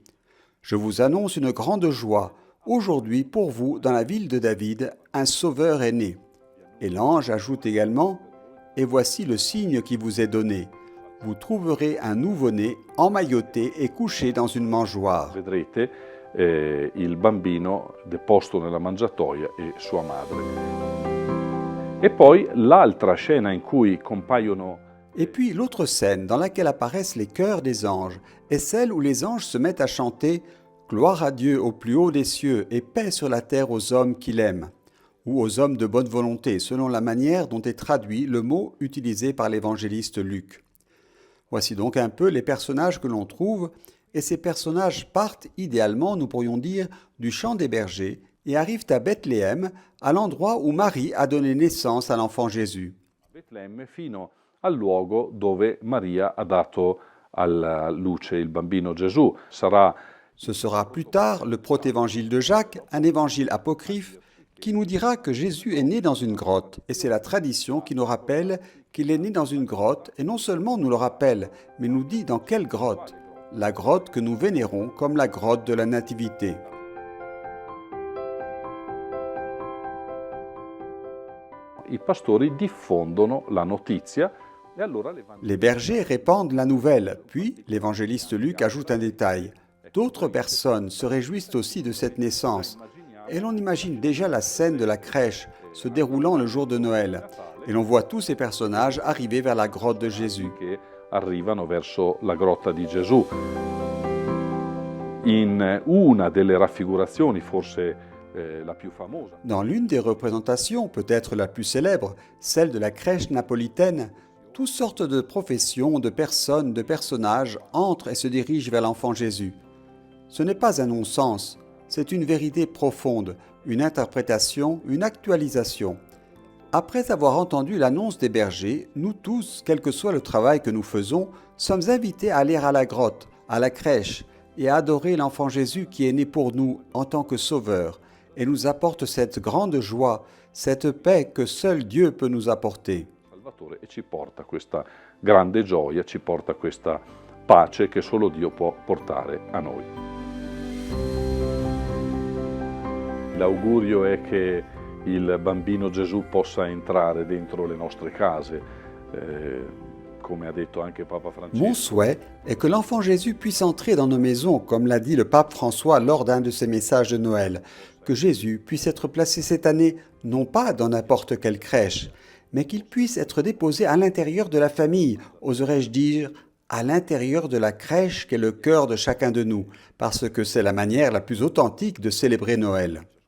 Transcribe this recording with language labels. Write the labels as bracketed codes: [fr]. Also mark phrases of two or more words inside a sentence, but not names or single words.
[fr] « Je vous annonce une grande joie. Aujourd'hui, pour vous, dans la ville de David, un sauveur est né. » Et l'ange ajoute également « Et voici le signe qui vous est donné. Vous trouverez un nouveau-né emmailloté et couché dans une mangeoire. » [it] Vedrete il bambino deposto nella mangiatoia e sua madre. E poi l'altra scena in cui compaiono. [fr] Et puis l'autre scène dans laquelle apparaissent les chœurs des anges est celle où les anges se mettent à chanter « Gloire à Dieu au plus haut des cieux et paix sur la terre aux hommes qu'il aime » ou aux hommes de bonne volonté, selon la manière dont est traduit le mot utilisé par l'évangéliste Luc. Voici donc un peu les personnages que l'on trouve, et ces personnages partent idéalement, nous pourrions dire, du chant des bergers et arrivent à Bethléem, à l'endroit où Marie a donné naissance à l'enfant Jésus. [it] Betlemme fino al luogo dove Maria ha dato alla luce il bambino Gesù. Sarà [fr] Ce sera plus tard le protévangile de Jacques, un évangile apocryphe, qui nous dira que Jésus est né dans une grotte. Et c'est la tradition qui nous rappelle qu'il est né dans une grotte, et non seulement nous le rappelle, mais nous dit dans quelle grotte. La grotte que nous vénérons comme la grotte de la Nativité. [it] i pastori diffondono la notizia e allora [fr] Les bergers répandent la nouvelle, puis l'évangéliste Luc ajoute un détail. D'autres personnes se réjouissent aussi de cette naissance, et l'on imagine déjà la scène de la crèche se déroulant le jour de Noël, et l'on voit tous ces personnages arriver vers la grotte de Jésus. [it] che arrivano verso la grotta di Gesù. In una delle raffigurazioni, forse la più famosa, [fr] Dans l'une des représentations, peut-être la plus célèbre, celle de la crèche napolitaine, toutes sortes de professions, de personnes, de personnages entrent et se dirigent vers l'enfant Jésus. Ce n'est pas un non-sens, c'est une vérité profonde, une interprétation, une actualisation. Après avoir entendu l'annonce des bergers, nous tous, quel que soit le travail que nous faisons, sommes invités à aller à la grotte, à la crèche, et à adorer l'enfant Jésus qui est né pour nous en tant que sauveur, et nous apporte cette grande joie, cette paix que seul Dieu peut nous apporter. [it] Salvatore, e ci porta questa grande gioia, ci porta questa pace che solo Dio può portare a noi. L'augurio è che il bambino Gesù possa entrare dentro le nostre case, come ha detto anche Papa Francesco. [fr] Mon souhait est que l'enfant Jésus puisse entrer dans nos maisons, comme l'a dit le pape François lors d'un de ses messages de Noël, que Jésus puisse être placé cette année non pas dans n'importe quelle crèche, mais qu'il puisse être déposé à l'intérieur de la famille, oserais-je dire, à l'intérieur de la crèche qu'est le cœur de chacun de nous, parce que c'est la manière la plus authentique de célébrer Noël.